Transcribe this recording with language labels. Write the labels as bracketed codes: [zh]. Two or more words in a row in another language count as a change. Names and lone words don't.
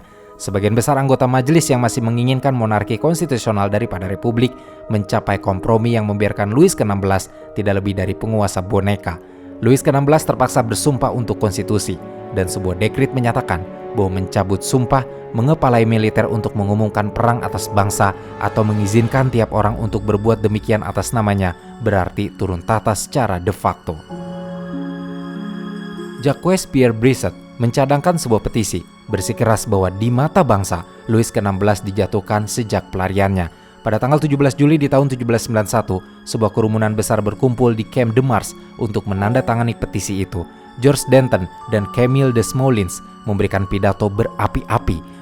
[id] Sebagian besar anggota majelis yang masih menginginkan monarki konstitusional daripada republik mencapai kompromi yang membiarkan Louis ke-16 tidak lebih dari penguasa boneka. Louis ke-16 terpaksa bersumpah untuk konstitusi, dan sebuah dekret menyatakan bahwa mencabut sumpah, mengepalai militer untuk mengumumkan perang atas bangsa, atau mengizinkan tiap orang untuk berbuat demikian atas namanya berarti turun tahta secara [la] de facto. [id] Jacques Pierre Brisset mencadangkan sebuah petisi bersikeras bahwa di mata bangsa, Louis ke-16 dijatuhkan sejak pelariannya. Pada tanggal 17 Juli di tahun 1791, sebuah kerumunan besar berkumpul di Camp de Mars untuk menandatangani petisi itu. George Danton dan Camille Desmoulins memberikan pidato berapi-api.